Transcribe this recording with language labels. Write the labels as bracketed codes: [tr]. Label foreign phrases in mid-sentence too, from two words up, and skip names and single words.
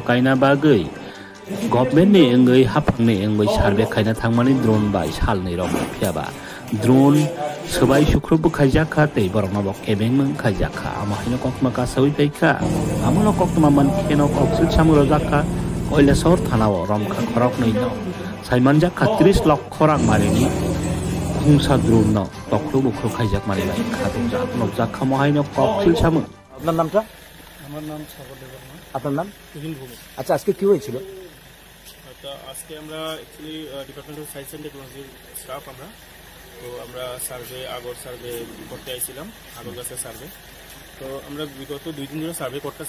[trp] kaina bagui government ni engoi hapangni engoi sarbe kaina thangmani drone bai salni rok phiaba drone sebai sukrubu khaijaka tei borokno bok ebengmung khaijaka amahino kokma kasawi peka amono kokma man keno koksul samuro jaka koila sohor thanao romkha khorok nei no saiman jaka 30 lakh khorang marini Hungsa drone no tokro bukro khaijak mari bai khatung jak nokjak khamohai no koksul samu [bn] আপনার নামটা? আমার নাম সাগর দেববর্মা। আপনার নাম? তুহিন ভৌমিক। আচ্ছা, আজকে কি হয়েছিল? আজকে আমরা অ্যাকচুয়ালি ডিপার্টমেন্ট অফ সায়েন্স অ্যান্ড টেকনোলজির স্টাফ আমরা সার্ভে আগর সার্ভে করতে আইছিলাম আগর গাছের সার্ভে। তো আমরা বিগত 2 দিন ধরে সার্ভে করতেছি।